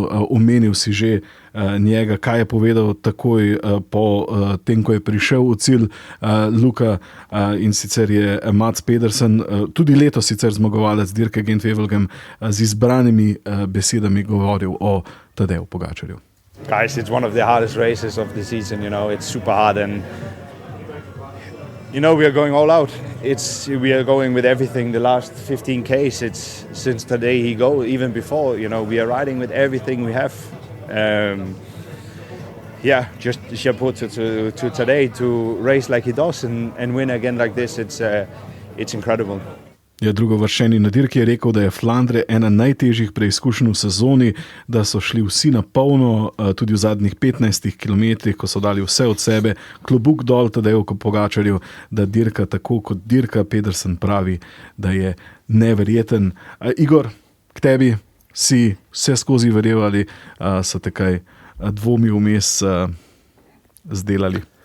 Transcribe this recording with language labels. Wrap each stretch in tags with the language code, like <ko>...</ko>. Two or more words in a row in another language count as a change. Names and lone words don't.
<sl>Omenil si že njega, kaj je povedal takoj po tem, ko je prišel v cilj Luka, in sicer je Mats Pedersen, tudi letos sicer zmagovalec dirke Gent-Wevelgem, z izbranimi besedami govoril o Tadeju Pogačarju.</sl> <en>Guys, it's one of the hardest races of the season, it's super hard and we are going all out. We are going with everything. The last 15 Ks, it's since today he go, even before, we are riding with everything we have. Just chapeau to today to race like he does and win again like this. It's incredible.</en> <sl>Drugovrščeni na dirki je rekel, da je Flandre ena najtežjih preizkušenj v sezoni, da so šli vsi na polno, tudi v zadnjih 15 kilometrih, ko so dali vse od sebe, klobuk dol Tadeju Pogačarju, da dirka tako kot dirka. Pedersen pravi, da je neverjeten. Igor, k tebi, si vse skozi verjel ali so te kaj dvomi vmes zdelali?</sl>